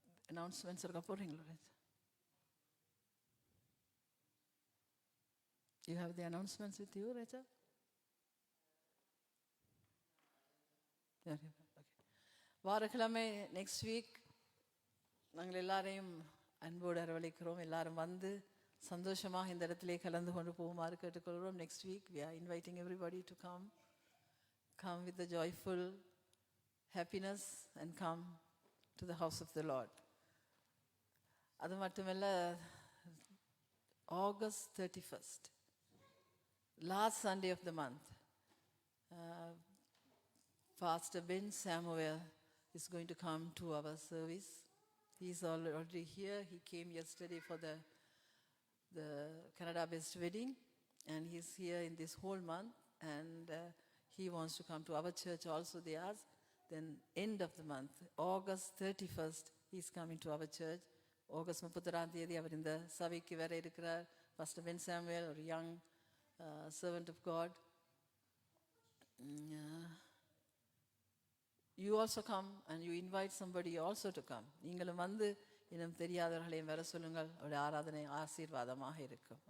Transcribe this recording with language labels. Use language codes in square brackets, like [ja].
[en] Announcements are going. You have the announcements with you, Rachel? Okay. [ta] வாரக்கிழமை [en] next week [ta] நாங்கள் எல்லாரையும் அன்போடு அரவழைக்கிறோம். எல்லாரும் வந்து சந்தோஷமாக இந்த இடத்திலே கலந்து கொண்டு போகுமாறு கேட்டுக்கொள்கிறோம். [en] Next week we are inviting everybody to come with the joyful happiness and come to the house of the Lord. [ta] அது மட்டுமல்ல, [en] August 31st, last Sunday of the month, Pastor Ben Samuel is going to come to our service. He's already here. He came yesterday for the Canada-based wedding, and he's here in this whole month, and he wants to come to our church also, they asked. Then end of the month, August 31st, he's coming to our church. [ta] August 31ஆம் தேதி அவர் இந்த சபைக்கு வர இருக்கிறார். [en] Pastor Ben Samuel, a young servant of God. You also come and you invite somebody also to come. [ta] நீங்களும் வந்து இன்னும் தெரியாதவர்களையும் வர சொல்லுங்கள். அவருடைய ஆராதனை ஆசீர்வாதமாக இருக்கும்.